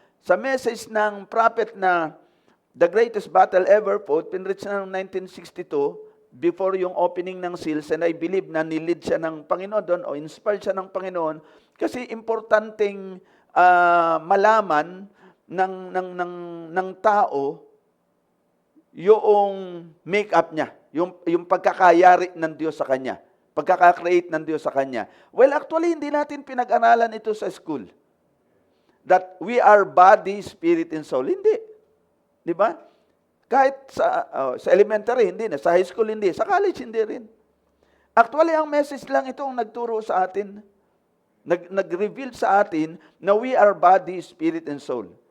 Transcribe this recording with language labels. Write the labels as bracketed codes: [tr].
[tl] Sa message ng prophet na the greatest battle ever fought, pinreach na ng 1962, before yung opening ng seals, [en] and I believe [tl] na nilid siya ng Panginoon doon, o inspired siya ng Panginoon, kasi importanteng malaman ng tao yung make-up niya, yung pagkakayari ng Diyos sa kanya, pagkaka-create ng Diyos sa kanya. Well, actually, hindi natin pinag-aralan ito sa school. [en] That we are body, spirit, and soul. [tl] Hindi. Di ba? Kahit sa elementary, hindi na. Sa high school, hindi. Sa college, hindi rin. Actually, ang message lang ito ang nagturo sa atin. Nag-reveal sa atin na [en] we are body, spirit, and soul.